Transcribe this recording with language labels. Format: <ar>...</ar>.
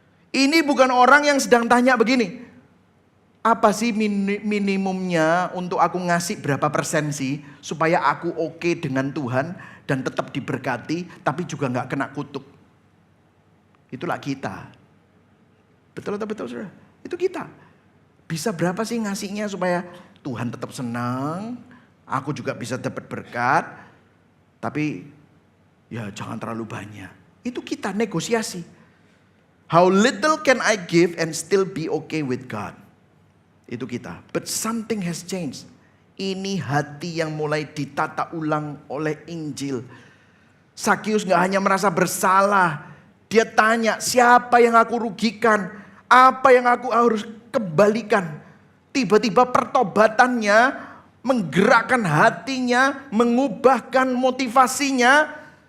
<id>Ini bukan orang yang sedang tanya begini. Apa sih minimumnya untuk aku ngasih berapa persen sih supaya aku oke dengan Tuhan dan tetap diberkati tapi juga gak kena kutuk. Itulah kita. Betul atau betul saudara? Itu kita. Bisa berapa sih ngasihnya supaya Tuhan tetap senang, aku juga bisa dapat berkat, tapi ya jangan terlalu banyak. Itu kita negosiasi.</id> <en>How little can I give and still be okay with God?</en> <id>Itu kita.</id> <en>But something has changed.</en> <id>Ini hati yang mulai ditata ulang oleh Injil. Sakyus gak hanya merasa bersalah. Dia tanya, siapa yang aku rugikan? Apa yang aku harus kembalikan? Tiba-tiba pertobatannya menggerakkan hatinya, mengubahkan motivasinya.</id>